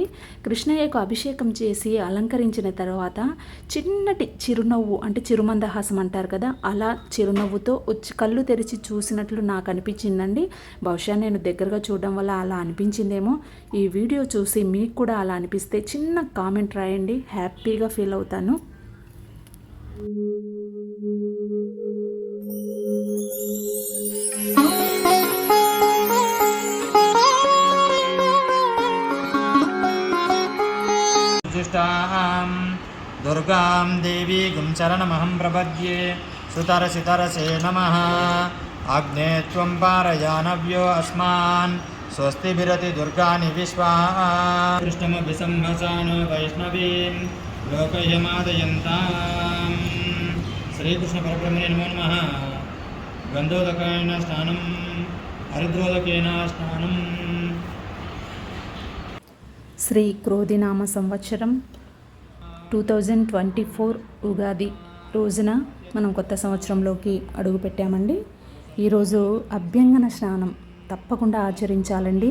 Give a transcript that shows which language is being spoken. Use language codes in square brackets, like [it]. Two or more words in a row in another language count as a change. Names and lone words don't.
[te] కృష్ణయ్యకు అభిషేకం చేసి అలంకరించిన తర్వాత చిన్నటి చిరునవ్వు అంటే చిరుమందహాసం అంటారు కదా, అలా చిరునవ్వుతో వచ్చి కళ్ళు తెరిచి చూసినట్లు నాకు అనిపించిందండి. బహుశా నేను దగ్గరగా చూడడం వల్ల అలా అనిపించిందేమో. ఈ వీడియో చూసి మీకు కూడా అలా అనిపిస్తే చిన్న కామెంట్ రాయండి, హ్యాపీగా ఫీల్ అవుతాను. [sa] दुर्गां देवीं शरणमहं प्रपद्ये सुतरसितरसे नमः। आग्ने त्वं पारयानव्यो अस्मान् स्वस्तिभिरति दुर्गानि विश्वा कृष्णमभिसंहसानो वैष्णवीं लोकयमादयन्ताम्। श्रीकृष्णपरब्रह्मणे नमो नमः। गन्धोदकेन स्नानं हरिद्रोदकेन स्नानं। [te] శ్రీ క్రోధినామ సంవత్సరం 2024 ఉగాది రోజున మనం కొత్త సంవత్సరంలోకి అడుగు పెట్టామండి. ఈరోజు అభ్యంగన స్నానం తప్పకుండా ఆచరించాలండి.